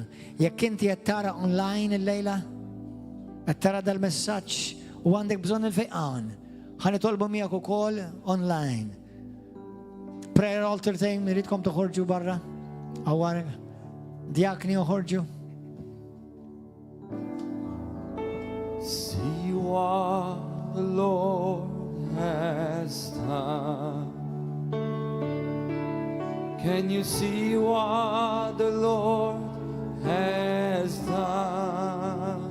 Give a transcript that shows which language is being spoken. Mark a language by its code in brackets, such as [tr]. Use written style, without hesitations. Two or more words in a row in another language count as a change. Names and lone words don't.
[mt] Jekk inti qed tara online illejla, qed tara dal-messaġġ u għandek bżonn il-fejqan, ħanitolbu miegħek ukoll online. [en] Prayer altar time, [mt] iridkom toħorġu barra. Għawar, diakni uħorġu. [en] See what the Lord has done. Can you see what the Lord has done?